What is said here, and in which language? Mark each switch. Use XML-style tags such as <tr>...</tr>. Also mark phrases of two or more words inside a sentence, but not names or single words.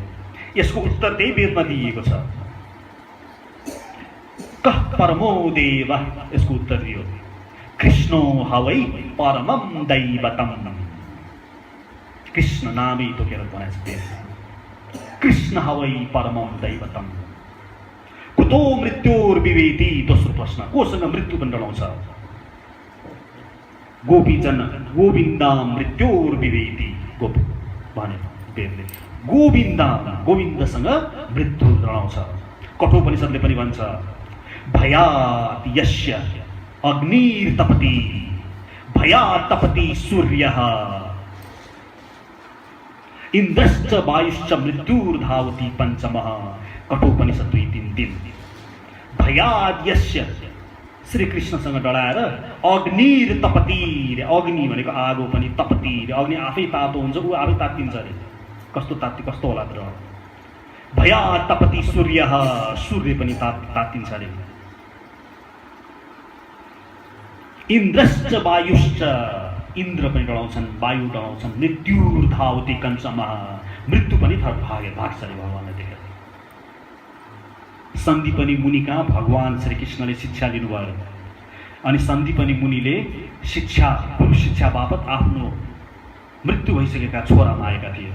<ne>यसको उत्तर त्यही वेदमा दिइएको छ।</ne> <sa>कः परमो देव,</sa> <ne>यसको उत्तर दियो</ne> <sa>कृष्णो हवै परमं दैवतम।</sa> <ne>कृष्ण नामै तोकेर भनेको छ,</ne> <sa>कृष्ण हवै परमं दैवतम। कुतो मृत्युर्विभेति,</sa> <ne>दोस्रो प्रश्न, कोसँग मृत्यु पनि डराउँछ?</ne> <sa>गोपीजन गोविन्दा मृत्युर्विभेति,</sa> <ne>गोप भने वेदले गोविन्दा, गोविन्दसँग मृत्यु डराउँछ। कठोपनिषदले पनि भन्छ,</ne> <sa>भयात् यस्य अग्निर्तपति, भयात् तपति सूर्यः, इन्द्रश्च वायुश्च मृत्युर्धावति पंचमः।</sa> <ne>कठोपनिषद 2:3-3।</ne> <sa>भयात् यस्य,</sa> <ne>श्री कृष्णसँग डराएर अग्निर्तपति, अग्नि भनेको आगो पनि, तपति अग्नि आफै तातो हुन्छ, ऊ आफै तात्तिन्छ अरे, कस्तो तात्ति कस्तो होला त।</ne> <sa>भयात् तपति सूर्यः,</sa> <ne>सूर्य पनि तात्तिन्छ अरे।</ne> <sa>इन्द्रश्च वायुश्च,</sa> <ne>इन्द्र पनि डराउँछन्, वायु डराउँछन्।</ne> <sa>मृत्युर्धावति कंसमः,</sa> <ne>मृत्यु पनि भाग्छ अरे भगवानले देखेर। सन्दीपनी मुनि कहाँ भगवान श्री कृष्णले शिक्षा लिनुभयो, अनि सन्दीपनी मुनिले शिक्षा, गुरु शिक्षा बापत आफ्नो मृत्यु भइसकेका छोरा आएका थिए।</ne>